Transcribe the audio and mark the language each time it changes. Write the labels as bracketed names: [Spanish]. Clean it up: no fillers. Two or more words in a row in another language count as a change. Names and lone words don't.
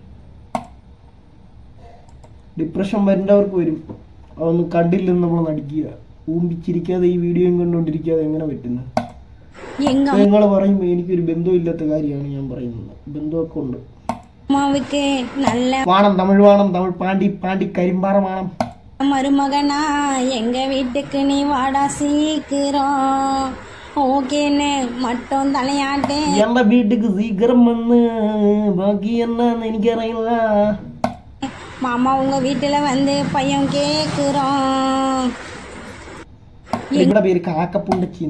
[Malayalam] ഡിപ്രഷൻ വരേണ്ടവർക്ക് വരും. അതൊന്നും കണ്ടില്ലെന്ന് നമ്മൾ നടിക്കുക. ഊമ്പിച്ചിരിക്കാതെ ഈ വീഡിയോയും കണ്ടുകൊണ്ടിരിക്കാതെ എങ്ങനെ പറ്റുന്നു? നിങ്ങൾ പറയുമ്പോൾ എനിക്കൊരു ബന്ധമില്ലാത്ത കാര്യമാണ് ഞാൻ പറയുന്നത്. ബന്ധമൊക്കെ ഉണ്ട്. വാണം തമിഴ് വാണം, തമിഴ് പാണ്ടി പാണ്ടി കരിമ്പാറ വാണം. [Tamil] மருமகனா எங்க வீட்டுக்கு நீ வாடா சீக்கிரம் ஓகேன்னு மட்டும் தலையாட்டே. [Malayalam] എന്റെ വീട്ടിക്ക് സീക്കിരം വന്ന് ബാക്കി എന്നാന്ന് എനിക്കറിയില്ല. [Tamil] மாமா உங்க வீட்டுல வந்து பையன் கேக்குறோம். [Malayalam] നിങ്ങളുടെ പേര് കാക്കപ്പുണ്ടച്ചിന്ന്.